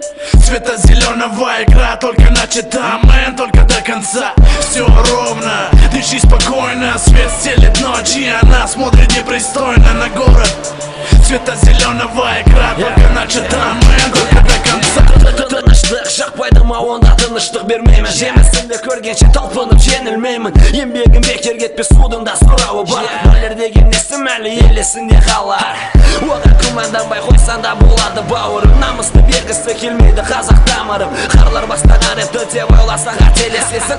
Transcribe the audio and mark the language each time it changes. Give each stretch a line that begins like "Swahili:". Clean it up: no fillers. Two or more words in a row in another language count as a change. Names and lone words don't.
Russian: Цвета зеленого игра только начата, мэн, только до конца. Все ровно, дыши спокойно, свет стелет ночь, и она смотрит непристойно на город. Цвета зеленого игра только начата, мэн, только до конца.
Kazakh: Тыныштық жақпайды ма, онда тыныштық бермеймін. Жемісімді көргенше талпынып жеңілмеймін. Еңбегім бекер кетпес, судың да сұрауы бар. Бәлер деген несім әлі елесінде қалар. Оған күмәнданбай қойсан да болады бауырым. Намысты бергісі келмейді қазақ тамырым. Қарлар бастаған рэпті деп ойласаң қателесесің.